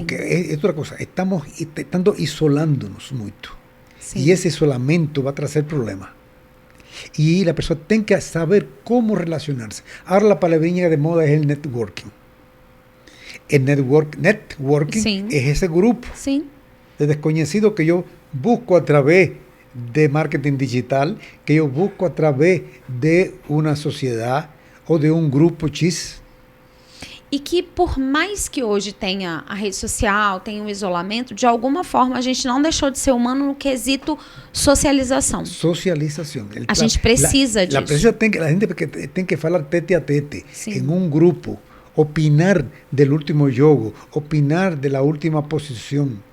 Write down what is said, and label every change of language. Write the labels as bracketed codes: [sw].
[pt] Porque é outra coisa, estamos isolando-nos muito. Sim. E esse isolamento vai trazer problemas. [es] Y la persona tiene que saber cómo relacionarse. Ahora la palabrinha de moda es el networking. El networking sí. es ese grupo sí. de desconocidos que yo busco a través de marketing digital, que yo busco a través de una sociedad [pt] ou de um grupo X. E que por mais que hoje tenha a rede social, tenha o isolamento, de alguma forma a gente não deixou de ser humano no quesito socialização. Socialização. A gente precisa disso. A gente tem que falar tete a tete, em um grupo, opinar do último jogo, opinar da última posição.